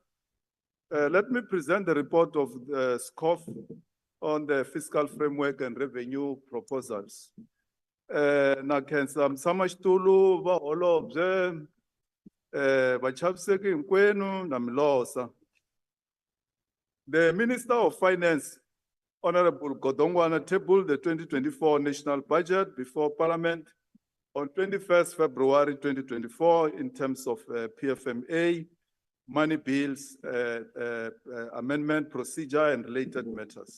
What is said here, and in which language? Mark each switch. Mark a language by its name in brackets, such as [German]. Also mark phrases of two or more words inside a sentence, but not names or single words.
[English] Let me present the report of the SCOF on the fiscal framework and revenue proposals. [Tsonga] Na kensa msamashitulu va holobye vachaviseki hinkwenu na milosa. [English] The Minister of Finance, Honorable Godongwana, tabled the 2024 national budget before Parliament on 21st February 2024 in terms of PFMA, money bills, amendment procedure and related matters.